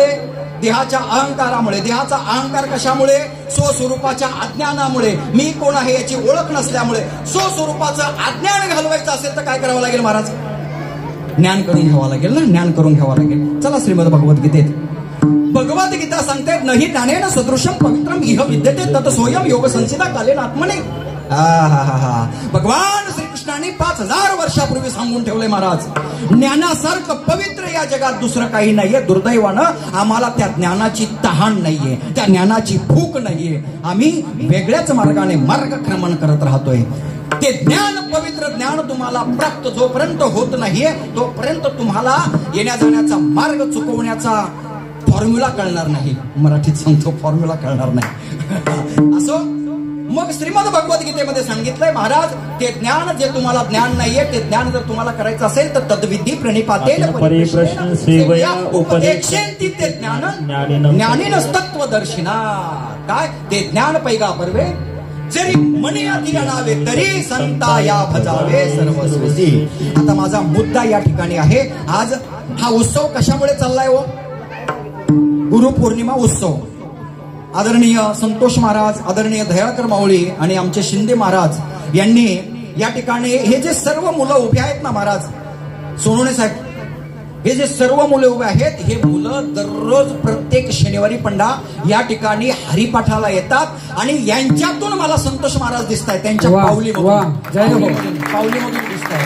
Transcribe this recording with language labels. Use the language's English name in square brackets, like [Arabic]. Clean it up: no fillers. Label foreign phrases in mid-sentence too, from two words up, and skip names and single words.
[Marathi] देहाच्या अहंकारामुळे. देहाचा अहंकार कशामुळे? स्वस्वरूपाच्या अज्ञानामुळे. मी कोण आहे याची ओळख नसल्यामुळे. स्वस्वरूपाचं अज्ञान घालवायचं असेल तर काय करावं लागेल महाराज? ज्ञान करून घ्यावं लागेल ना, ज्ञान करून घ्यावं लागेल. चला श्रीमद भगवद्गीतेत भगवद्गीता सांगतायत नाही [Sanskrit] ज्ञानेन सदृशम पवित्रम इह विद्यते तत सोयम योग संसिदा कालेन आत्मने. [Marathi] भगवान श्रीकृष्णाने 5000 वर्षापूर्वी सांगून ठेवले महाराज, ज्ञानासारखं पवित्र या जगात दुसरं काही नाहीये. दुर्दैवानं आम्हाला त्या ज्ञानाची तहान नाहीये, त्या ज्ञानाची भूक नाहीये. आम्ही वेगळ्याच मार्गाने मार्गक्रमण करत राहतोय. ते ज्ञान, पवित्र ज्ञान तुम्हाला प्राप्त जोपर्यंत होत नाहीये तोपर्यंत तुम्हाला येण्या जाण्याचा मार्ग चुकवण्याचा फॉर्म्युला कळणार नाही. मराठीत सांगतो फॉर्म्युला कळणार नाही. असो मग श्रीमद भगवद्गीतेमध्ये सांगितलंय महाराज, ते ज्ञान जे तुम्हाला ज्ञान नाहीये ते ज्ञान जर तुम्हाला करायचं असेल तर [Sanskrit] तद्विधी प्रणिपातेन परिप्रश्न सेवया उपदेक्षेंती ते ज्ञान ज्ञानेन तत्वदर्शिना. [Marathi] काय ते ज्ञान पैगा परवे जरी मनी अधिक नावे तरी संता या भजावे सर्वस्वी. आता माझा मुद्दा या ठिकाणी आहे, आज हा उत्सव कशामुळे चाललाय हो? गुरुपौर्णिमा उत्सव. आदरणीय संतोष महाराज, आदरणीय दयाळकर माऊली आणि आमचे शिंदे महाराज यांनी या ठिकाणी हे जे सर्व मुलं उभे आहेत ना महाराज, सोनवणे साहेब, हे जे सर्व मुले उभे आहेत हे मुलं दररोज प्रत्येक शनिवारी पंडा या ठिकाणी हरिपाठाला येतात आणि यांच्यातून मला संतोष महाराज दिसत आहेत, त्यांच्या पावलीमधून दिसत आहेत.